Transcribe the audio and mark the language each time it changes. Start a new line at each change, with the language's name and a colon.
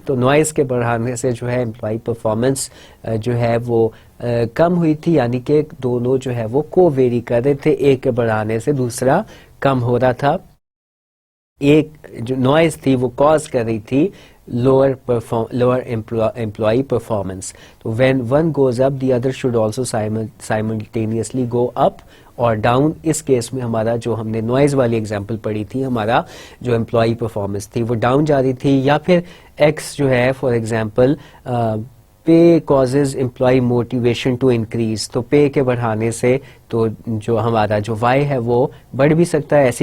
Urdu: تو نوائز کے بڑھانے سے جو ہے امپلائی پرفارمنس جو ہے وہ کم ہوئی تھی, یعنی کہ دونوں جو ہے وہ کو ویری کر رہے تھے, ایک کے بڑھانے سے دوسرا کم ہو رہا تھا. ایک جو نوائز تھی وہ کاز کر رہی تھی
English: lower employee performance. تو when one goes up the other should also simultaneously go up
Urdu: اور ڈاؤن. اس کیس میں ہمارا جو ہم نے نوائز والی ایگزامپل پڑھی تھی, ہمارا جو امپلائی پرفارمنس تھی وہ ڈاؤن جا رہی تھی. یا پھر ایکس جو ہے
English: for example pay causes employee motivation to increase,
Urdu: تو پے کے بڑھانے سے تو جو ہمارا جو وائی ہے وہ بڑھ بھی سکتا ہے.